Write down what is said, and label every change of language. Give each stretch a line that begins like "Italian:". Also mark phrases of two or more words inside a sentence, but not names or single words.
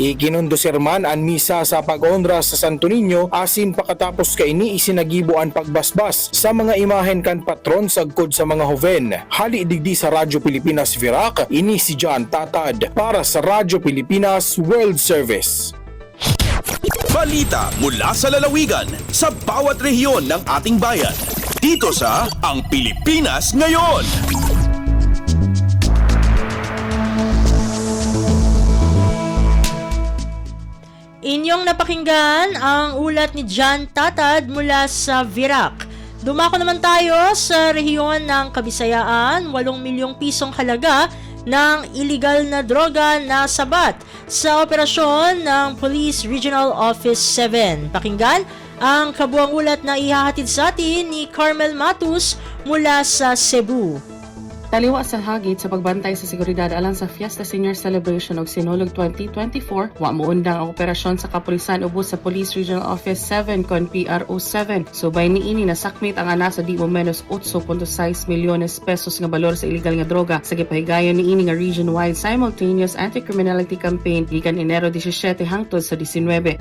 Bikol: Ikinundosirman ang misa sa pag-onra sa Santo Niño asin pakatapos kaini isinagibo ang pagbasbas sa mga imahen kan patron sagkod sa mga hoven. Hali digdi sa Radyo Pilipinas Virac, ini si John Tatad para sa Radyo Pilipinas World Service.
Filipino: Balita mula sa lalawigan sa bawat rehiyon ng ating bayan. Dito sa Ang Pilipinas Ngayon. Inyong napakinggan ang ulat ni Jan Tatad mula sa Virac. Dumako naman tayo sa rehiyon ng Kabisayaan, 8 milyong pisong halaga ng illegal na droga na sabat sa operasyon ng Police Regional Office 7. Pakinggan ang kabuang ulat na ihahatid sa atin ni Carmel Matus mula sa Cebu.
Cebuano: Taliwa sa hagit sa pagbantay sa seguridad alang sa Fiesta Senior Celebration og Sinulog 2024, wa moundang ang operasyon sa kapulisan ubos sa Police Regional Office 7 kon PRO 7. Subay niini nasakmit ang ana sa di mo menos 8.6 milyones pesos nga balor sa illegal nga droga sa gipahigayon niini nga
English: region-wide simultaneous anti-criminality campaign
Cebuano: gikan Enero 17 hangtod sa 19.